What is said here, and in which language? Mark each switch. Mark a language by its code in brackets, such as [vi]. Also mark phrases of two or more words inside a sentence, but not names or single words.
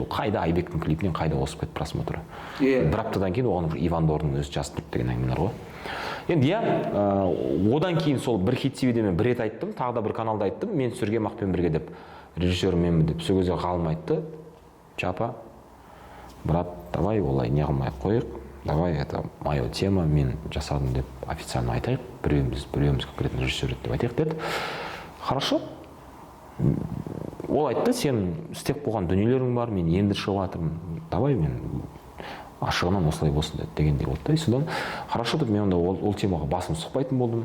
[kk] Ол қайда Айбектің клипінен қайда осып кетті просмотры. Бір аптадан кейін оған Иван Дордың өзі жазып тұрды деген әңгімелер ғой. Енді одан кейін сол бір хит CV-де мен бір рет айттым, тағы да бір каналда айттым, мен түсірген Мақпен бірге деп, режиссерім менмін деп. Сол кезде ғалым айтты, Чапа, [ru] брат, давай [kk] олай не қылмай қойық, [ru] давай, это моя тема, [kk] мен жасадым деп официально айтайық, біреуіміз конкретно режиссер деп айтайық деді. [ru] Хорошо. [kk] Ол айтты, сен істеп болған дүниелерің бар, мен енді шығып жатырмын, давай мен ашығынан осылай болсын дегендей болды. Содан хорошо деп мен онда ол темаға басым сұқпайтын болдым.